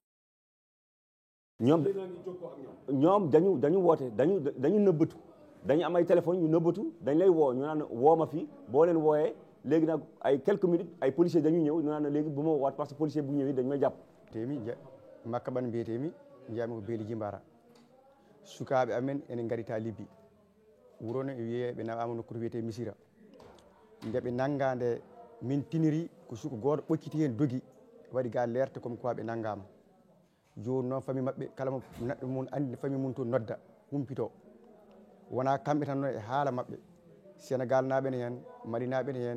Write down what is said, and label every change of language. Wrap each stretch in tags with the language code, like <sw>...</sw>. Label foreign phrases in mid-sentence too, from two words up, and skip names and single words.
<wo>ñoom dañu woote dañu nëbbatu dañu am ay téléphone yu nëbbatu dañ lay woo ñu naan woo ma fii boo leen wooyee léegi nag ay</wo> <fr>quelques minutes</fr> <wo>ay policiers dañu ñëw ñu naan léegi bu ma waat parce que policier bu ñëwee dañu may jàpp.</wo> <ff>temi makka ban mbiyetemi jami ko beeli jimbara sukaɓe amen ene garita Libye wurono e wiye ɓe nawama nokkuto wiyete Missira ndeɓe nanggade min tiniri ko suka goto ɓocciti hen doogui waɗi ga lerte</ff> <fr>comme quoi</fr> <ff>ɓe nanggama joni noon famille mabɓe kala mo neɗɗo mum andi famille mum to nodda humpito wona kamɓe tan noon e haala mabɓe Sénégal naɓe ne hen Mali naɓe ne hen</ff>